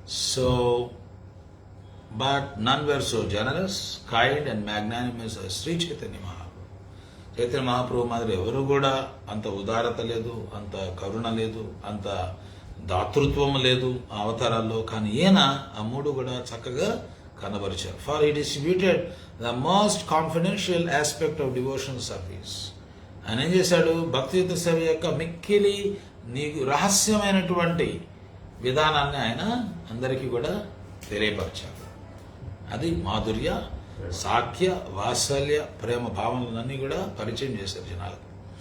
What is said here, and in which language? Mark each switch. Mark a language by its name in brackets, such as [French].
[English] So but none were so generous, kind and magnanimous Shri Chaitanya Mahaprabhu. [Telugu] Chaitanya Mahaprabhu మాదిరి ఎవరు కూడా అంత ఉదారత లేదు, అంత కరుణ లేదు, అంత దాతృత్వం లేదు ఆ అవతారాల్లో. కానీ ఈయన ఆ మూడు కూడా చక్కగా కనబరిచారు. [English] For he distributed the most confidential aspect of devotional service. [Telugu] ఆయన ఏం చేశాడు? భక్తియుత సేవ యొక్క మిక్కిలి నీకు రహస్యమైనటువంటి విధానాన్ని ఆయన అందరికీ కూడా తెలియపరిచారు. అది మాధుర్య, సాఖ్య, వాత్సల్య, ప్రేమ భావనలన్నీ కూడా పరిచయం చేశారు జనాలకు.